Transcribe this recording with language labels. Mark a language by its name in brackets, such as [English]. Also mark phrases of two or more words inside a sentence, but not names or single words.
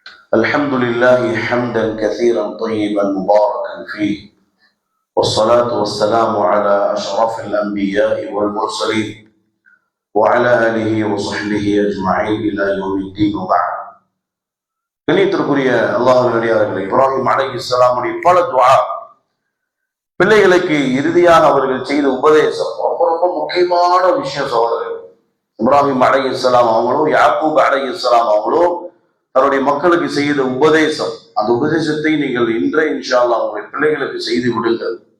[Arabic] الحمد لله حمدا كثيرا طيبا مباركا فيه، والصلاة والسلام على أشرف الأنبياء والمرسلين وعلى آله وصحبه أجمعين إلى يوم الدين وبعد. [Tamil] கண்ணியத்திற்குரிய அல்லாஹ்வின் அடியார்களே, இப்ராஹிம் அலைஹிஸ்ஸலாமுடைய பல துஆ, பிள்ளைகளுக்கு இறுதியாக அவர்கள் செய்த உபதேசம் ரொம்ப ரொம்ப முக்கியமான விஷயம். சகோதரர்கள், இப்ராஹிம் அலைஹிஸ்ஸலாம் அவங்களோ யாக்கூப் அலைஹிஸ்ஸலாம் அவங்களோ தன்னுடைய மக்களுக்கு செய்த உபதேசம், அந்த உபதேசத்தை நீங்கள் இன்றைய [Arabic] إن شاء الله [Tamil] உங்களுடைய பிள்ளைகளுக்கு செய்து விடுங்கள்.